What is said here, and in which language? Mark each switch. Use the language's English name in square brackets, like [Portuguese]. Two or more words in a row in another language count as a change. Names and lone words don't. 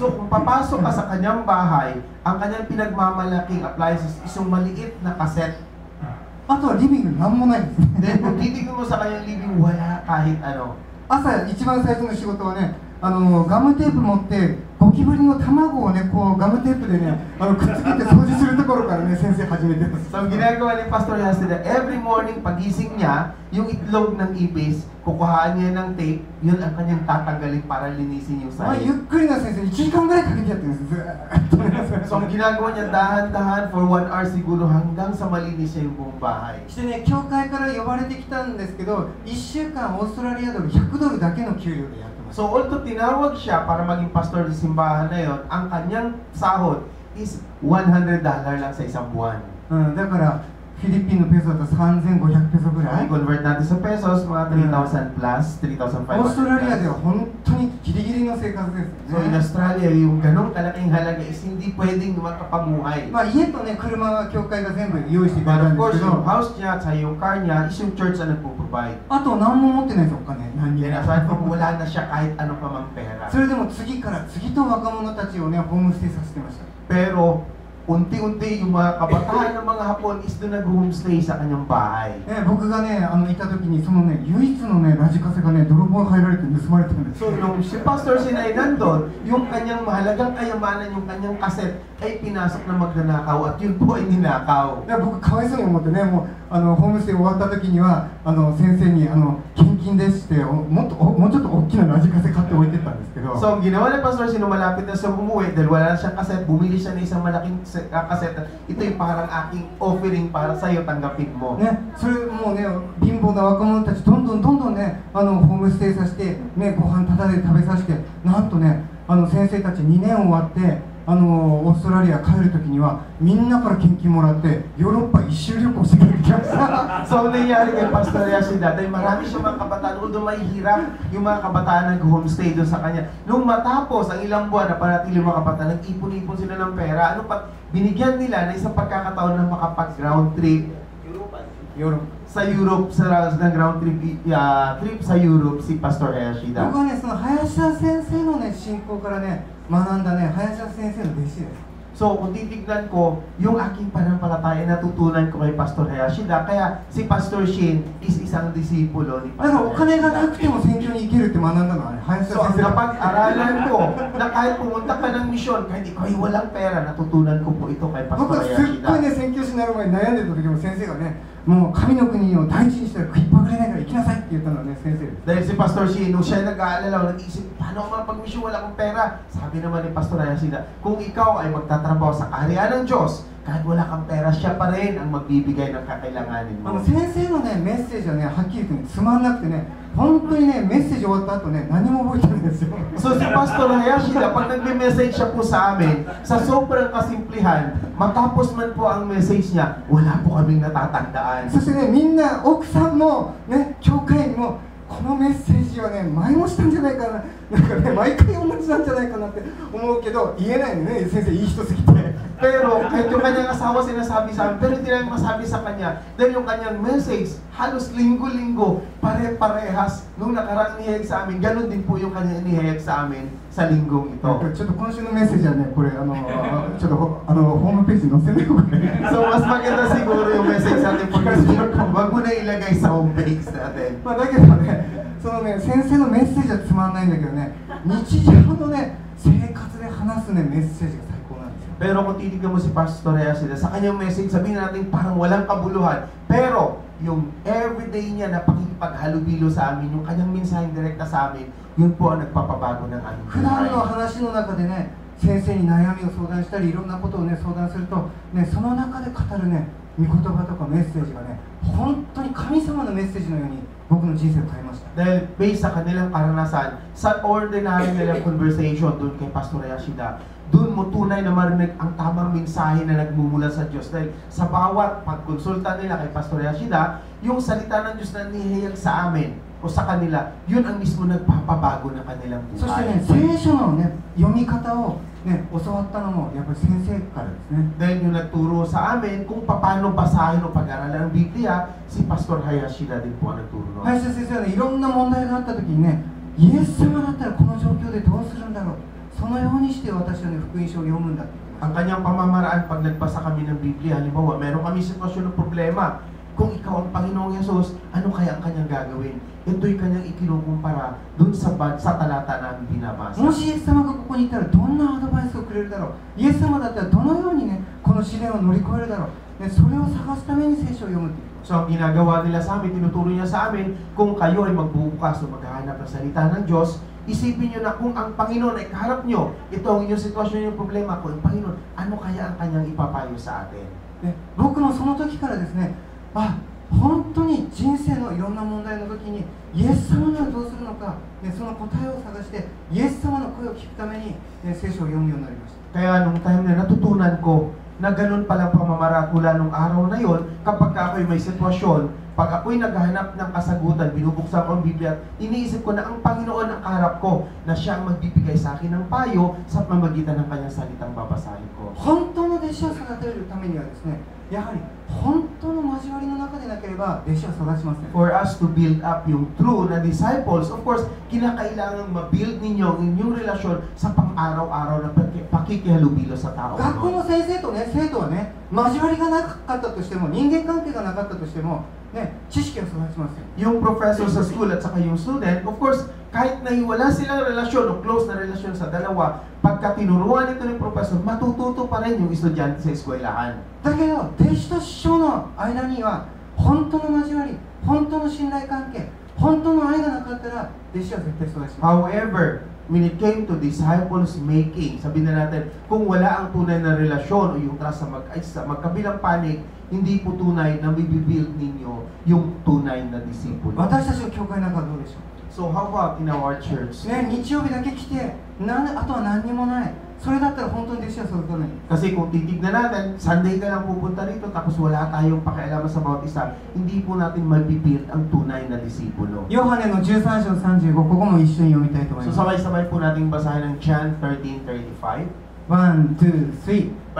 [Filipino] So kung papasok ka sa kanyang bahay, ang kanyang pinagmamalaking appliances is yung maliit na kaset. [Japanese] あとはリビングなんもないですね。 [Filipino] Then kung titignan mo sa kanyang living, wala kahit ano. [Japanese] 朝一番最初の仕事はね、ガムテープ持ってゴキブリの卵をね、こうガムテープでね、くっつけて掃除するところからね、先生始めてます。 [Filipino] So ginagawa ni Pastor Yasida, [English] every morning [Filipino] pagising niya, yung itlog ng ipis, kukuhaan niya ng tape, yun ang kanyang tatanggalin para linisin yung [Japanese] まあ、 [Filipino] sahig. [Japanese] ゆっくりな先生に1時間ぐらいかけてやってるんです。ずーっと [Filipino] So ang ginagawa niya dahan-dahan [English] for 1 hour [Filipino] siguro hanggang sa malinis niya yung buong bahay. [Japanese] してね、教会から呼ばれてきたんですけど、1週間オーストラリアドル100ドルだけの給料でやってます。 [Filipino] So although tinawag siya para maging pastor sa simbahan na yon, ang kanyang sahod is $100 lang sa isang buwan. [Japanese] だからフィリピンのペソだと3500ペソぐらい。 [Filipino] I-convert natin sa pesos, mga 3,000 plus, 3,500 [Japanese] オーストラリアで [Filipino] plus. [Japanese] は本当にギリギリの生活です [Filipino] So in [Japanese] ね。 [Filipino] Australia, yung ganong kalaking halaga is hindi pwedeng makapamuhay. [Japanese] まあ、家とね、車は教会が全部用意してくれ [Filipino] But [Japanese] たん [Filipino] of [Japanese] ですけ [Filipino] course, yung [Japanese] ど、 [Filipino] house niya at yung car niya is yung church na nagpo-provide. [Japanese] あと何も持ってないです、お金。何に [English] Then aside from [Filipino] wala na siya kahit ano pa mang pera. [Japanese] それでも次から次と若者たちをね、ホームステイさせてました。 [Filipino] Pero unti-unti yung mga kabataan ng mga Hapon is doon nag-homestay sa kanyang bahay. [Japanese] 僕がね、いた時にそのね、唯一のね、ラジカセがね、泥棒に入られて盗まれたんです。 [Filipino] So nung si Pastor Sinay nandun, yung kanyang mahalagang kayamanan, yung kanyang kaset ay pinasok na magnanakaw at yun po ay ninakaw. [Japanese] で僕かわいそうに思ってね、もうホームステイ終わった時には先生に献金ですってもうちょっと大きなラジカセ買って置いてったんですけど。 [Filipino] So ang ginawa ni Pastor Sino malapit na sa umuwi dahil wala na siyang kaset, bumili siya ng isang malaking kaset. Ito yung parang aking offering para sa iyo, tanggapin mo. [Japanese] ね、それもうね、貧乏な若者たちどんどんね、ホームステイさせてね、ご飯タダで食べさせて、なんとね、先生たち2年終わってオーストラリア帰る時にはみんなから献金もらってヨーロッパ一周旅行して帰ってきました。 [Filipino] So nangyari kay Pastor Yashida dahil marami siyang mga kabataan, although mahihirap yung mga kabataan nag-homestay doon sa kanya. Nung matapos ang ilang buwan na panatili mga kabataan, nag-ipon-ipon sila ng pera. Binigyan nila na isang pagkakataon na makapag- [English] ground trip [Filipino] sa Europe, sa [English] ground trip [Filipino] sa Europe si Pastor Yashida. [Japanese] 僕はね、その林田先生のね、信仰からね、学んだね、林田先生の弟子です。 [Filipino] So, kung titignan ko, yung aking pananampalataya natutunan ko kay Pastor Hayashida, kaya si Pastor Shin is isang disipulo ni [Japanese] だからお [Filipino] Pastor [Japanese] 金が [Filipino] Hayashida. [Japanese] なくても選挙に行けるって学んだのはね、林 [Filipino] So, [Japanese] 田 [Filipino] ang [Japanese] 先生。 [Filipino] napag-aralan ko na kahit pumunta ka ng misyon, kahit ikaw ay walang pera, natutunan ko po ito kay [Japanese] 僕 [Filipino] Pastor [Japanese] はすっごい [Filipino] Hayashida. [Japanese] ね、宣教師になる前に悩んでた時も先生がね、もう神の国を第一にしたら食いっぱぐれないから行きなさいって言ったのはね、先生です。 [Filipino] Dahil si Pastor Shin, nung siya nag-aalala, nag-iisip, paano ako mapag-misyon, wala akong pera? Sabi naman ni Pastor Hayashida, kung ikaw ay magtatrabaho sa kaharian ng Diyos, kahit wala kang pera, siya pa rin ang magbibigay ng kakailanganin mo. [Japanese] 先生のね、メッセージはね、はっきり言ってね、つまんなくてね、本当にね、メッセージ終わった後ね、何も覚えてないんですよ。 [Filipino] So si Pastor Hayashida, pag nagme-message siya po sa amin, sa sobrang kasimplihan, matapos man po ang message niya, wala po kaming natatandaan. [Japanese] そしてね、みんな、奥さんも、ね、教会員も、このメッセージはね、前もしたんじゃないかな、なんかね、毎回同じなんじゃないかなって思うけど、言えないのね、先生、いい人すぎて。 [Filipino] Pero kahit yung kanyang asawa sinasabi sa amin, pero hindi namin masabi sa kanya, dahil yung kanyang message, halos linggo-linggo, pare-parehas, nung nakarang inihayag sa amin, ganun din po yung kanyang inihayag sa amin sa linggong ito. [Japanese] ちょっと今週のメッセージはね、これちょっとホームページに載せない方がいい。 [Filipino] So mas maganda siguro yung message natin [English] for this year, [Filipino] wag mo na ilagay sa homepage natin. [Japanese] まあだけどね、そのね、先生のメッセージはつまんないんだけどね、日常のね、生活で話すね、メッセージが最高なんですよ。 [Filipino] Pero kung titignan mo si Pastor Hayashida, sa kanyang message, sabihin natin parang walang kabuluhan. Pero yung everyday niya na pakikipaghalubilo sa amin, yung kanyang mensaheng direkta sa amin, yun po ang nagpapabago ng aming [Japanese] 普段の話の中でね、先生に悩みを相談したり、いろんなことをね、相談すると、ね、その中で語るね、御言葉とかメッセージがね、本当に神様のメッセージのように僕の人生を変えました。 [Filipino] Dahil based sa kanilang karanasan, sa ordinary nilang conversation doon kay Pastor Yashida, doon mo tunay na marinig ang tamang mensahe na nagmumula sa Diyos. Dahil sa bawat pagkonsulta nila kay Pastor Yashida, yung salita ng Diyos na nihayag sa amin o sa kanila, yun ang mismo nagpapabago ng kanilang [Japanese] そして [Filipino] buhay. [Japanese] ね、聖書の、ね、読み方を、ね、教わったのもやっぱり先生からですね。 [Filipino] Dahil yung nagturo sa amin kung paano basahin o pag-aralan ang Biblia, si Pastor Hayashida din po ang nagturo noon. [Japanese] 林田先生はね、いろんな問題があった時にね、イエス様だったらこの状況でどうするんだろう、そのようにして私はね、福音書を読むんだって言ってま [Filipino] Ang [Japanese] した。 [Filipino] kanyang pamamaraan pag nagbasa kami ng Biblia, halimbawa, meron kami sitwasyon ng problema. Kung ikaw ang Panginoong Yesus, ano kaya ang kanyang gagawin? Ito'y kanyang ikinukumpara dun sa talata namin binabasa. [Japanese] もしイエス様がここにいたらどんなアドバイスをくれるだろう、イエス様だったらどのようにね、この試練を乗り越えるだろう、ね、それを探すために聖書を読むっていう。 [Filipino] So, ang ginagawa nila sa amin, tinuturo niya sa amin, kung kayo ay magbubukas o maghahanap ng salita ng Diyos, isipin niyo na kung ang Panginoon ay kaharap niyo, ito ang inyong sitwasyon, yung problema, kung ang Panginoon, ano kaya ang kanyang ipapayo sa atin? [Japanese] ね、僕もその時からですね、あ、本当に人生のいろんな問題の時にイエス様ならどうするのか、ね、その答えを探してイエス様の声を聞くために、ね、聖書を読むようになりました。 [Filipino] Kaya nung time na natutunan ko na ganun palang pamamaraan mula nung araw na yon, kapag ako'y may sitwasyon, pag ako'y naghahanap ng kasagutan, binubuksan ko ang Biblia, iniisip ko na ang Panginoon ang kaharap ko, na siya ang magbibigay sa akin ng payo sa pamamagitan ng kanyang salitang babasahin ko. [Japanese] 本当の弟子を育てるためにはですね、やはり本当の交わりの中でなければ弟子は育ちません。 [English] For us to build up [Filipino] yung true na disciples, [English] of course, [Filipino] kinakailangan ma-build ninyo ang inyong relasyon sa pang-araw-araw na pakikihalubilo sa tao. [Japanese] 学校の先生とね、生徒はね、交わりがなかったとしても、人間関係がなかったとしても、ね、知識は育ちますよ。 [Filipino] Yung professor sa school at saka yung student, [English] of course, [Filipino] kahit na wala silang relasyon o close na relasyon sa dalawa, pagka tinuruan ito ng professor, matututo pa rin yung estudyante sa eskwelahan. [Japanese] だけど、弟子と師匠の間には、本当の交わり、本当の信頼関係、本当の愛がなかったら、弟子は絶対育ちます。 [English] However, when it came to disciples making, [Filipino] sabihin na natin, kung wala ang tunay na relasyon o yung trust sa magkabilang panig, hindi po tunay na bibibuild ninyo yung tunay na disipulo. [Japanese] 私たちの教会なんかはどうでしょ [English] So how about in our church? [Japanese] う、ね、日曜日だけ来て、あとは何にもない。それだったら本当に弟子は育たない。 [Filipino] Kasi kung titignan natin, Sunday ka lang pupunta rito tapos wala tayong pakialaman sa bawat isa, hindi po natin mabibuild ang tunay na disipulo. [Japanese] ヨハネの13章35、ここも一緒に読みたいと思い [Filipino] So [Japanese] ます。 [Filipino] sabay-sabay po nating basahin ng John 13:35. [Japanese] 1、2、3。